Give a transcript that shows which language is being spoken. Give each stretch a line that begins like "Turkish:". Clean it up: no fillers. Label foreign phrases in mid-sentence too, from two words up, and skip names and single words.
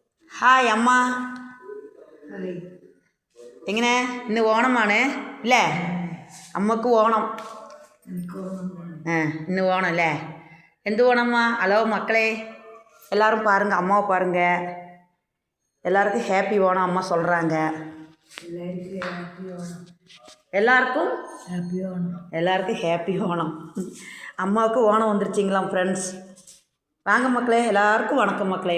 Malayalam: ഹായ് അമ്മ എങ്ങനെ ഇന്ന് ഓണമാണ് അല്ലേ? അമ്മക്ക് ഓണം. ഇന്ന് ஓணம் അല്ലേ? എന്ത് ஓணம்மா?
Tamil: ஹலோ மக்களே, எல்லோரும் பாருங்கள், அம்மாவை பாருங்கள். எல்லாருக்கும் ஹேப்பி ஓணம் அம்மா சொல்கிறாங்க. எல்லாருக்கும் ஹேப்பி ஓணம். அம்மாவுக்கு ஓணம் வந்துருச்சிங்களாம் ஃப்ரெண்ட்ஸ். வாங்க மக்களே, எல்லாருக்கும் வணக்கம் மக்களே.